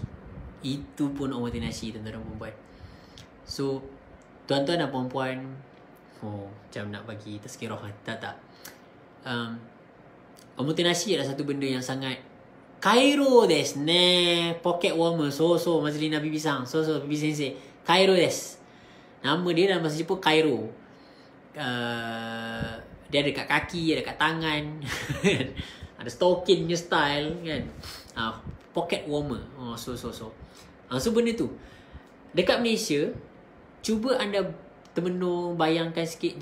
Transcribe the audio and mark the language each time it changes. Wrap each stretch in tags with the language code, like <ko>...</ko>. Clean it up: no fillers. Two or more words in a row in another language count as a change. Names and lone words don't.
<ms>Tuan-tuan dan puan-puan. So tuan-tuan dan puan-puan, macam nak bagi tazkirah.</ms> <ja>Tak. Omotenashi adalah satu benda yang sangat Kairo desu ne.</ja> <en>Pocket warmer.</en> <ms>So Mazlina Bibi sang. So Bibi Sensei.</ms> <ja>Kairo desu.</ja> <ms>Nama dia dalam bahasa Jepun Kairo. Dia ada kat kaki, ada kat tangan. Ada stocking punya style kan.</ms> <en>Pocket warmer.</en> <ms>So benda tu dekat Malaysia, cuba anda termenung, bayangkan sikit.</ms>